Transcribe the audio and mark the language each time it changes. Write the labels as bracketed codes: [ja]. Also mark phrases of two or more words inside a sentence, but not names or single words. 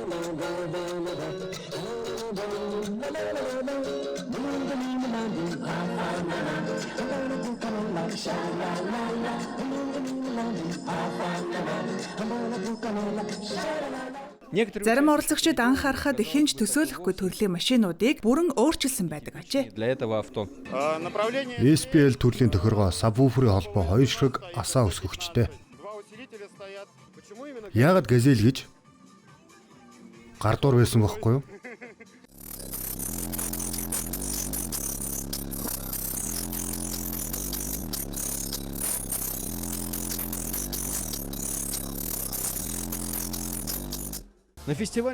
[mn] Зарим оролцогчид анхаарахад хинж төсөөлөхгүй төрлийн машинуудыг бүрэн өөрчилсөн байдаг ажээ. [ru] Для этого авто. [mn] SPL төрлийн тохиргоо сабвуферийн холбоо 2 ширхэг асаа өсгөгчтэй. Яагаад газель гэж гардуур байсан бохоггүй юу? [ru] На фестиваль